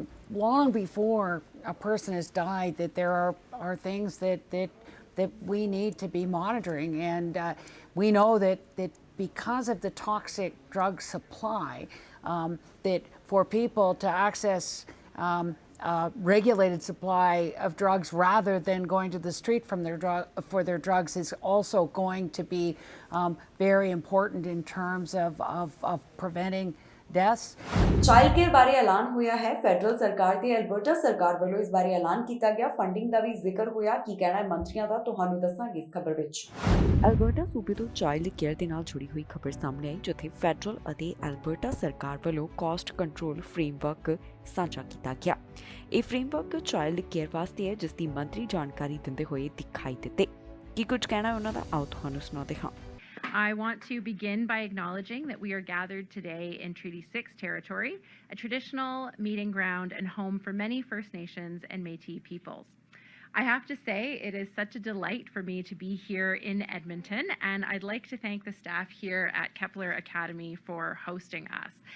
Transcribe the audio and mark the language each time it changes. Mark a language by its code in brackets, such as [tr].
[en] Long before a person has died, that there are things that we need to be monitoring, and we know that because of the toxic drug supply, that for people to access regulated supply of drugs rather than going to the street for their drugs is also going to be very important in terms of preventing deaths. [pa] Child care ਬਾਰੇ ਐਲਾਨ ਹੋਇਆ ਹੈ। Federal ਸਰਕਾਰ ਤੇ Alberta ਸਰਕਾਰ ਵੱਲੋਂ ਇਸ ਬਾਰੇ ਐਲਾਨ ਕੀਤਾ ਗਿਆ। ਫੰਡਿੰਗ ਦਾ ਵੀ ਜ਼ਿਕਰ ਹੋਇਆ। ਕੀ ਕਹਿਣਾ ਹੈ ਮੰਤਰੀਆਂ ਦਾ, ਤੁਹਾਨੂੰ ਦੱਸਾਂਗੇ ਇਸ ਖਬਰ ਵਿੱਚ। ਐਲਬਰਟਾ ਸੂਬੇ ਤੋਂ ਚਾਈਲਡ ਕੇਅਰ ਦੇ ਨਾਲ ਜੁੜੀ ਹੋਈ ਖਬਰ ਸਾਹਮਣੇ ਆਈ, ਜਿੱਥੇ ਫੈਡਰਲ ਅਤੇ ਐਲਬਰਟਾ ਸਰਕਾਰ ਵੱਲੋਂ ਕਾਸਟ ਕੰਟਰੋਲ ਫਰੇਮਵਰਕ ਸਾਂਝਾ ਕੀਤਾ ਗਿਆ। ਇਹ ਫਰੇਮਵਰਕ ਚਾਈਲਡ ਕੇਅਰ ਵਾਸਤੇ ਹੈ, ਜਿਸ ਦੀ ਮੰਤਰੀ ਜਾਣਕਾਰੀ ਦਿੰਦੇ ਹੋਏ ਦਿਖਾਈ ਦਿੱਤੇ। ਕੀ ਕੁਝ ਕਹਿਣਾ ਉਹਨਾਂ ਦਾ, ਆਓ ਤੁਹਾਨੂੰ ਸੁਣਾਉਂਦੇ ਹਾਂ। [en] I want to begin by acknowledging that we are gathered today in Treaty 6 territory, a traditional meeting ground and home for many First Nations and Métis peoples. I have to say it is such a delight for me to be here in Edmonton, and I'd like to thank the staff here at Kepler Academy for hosting us.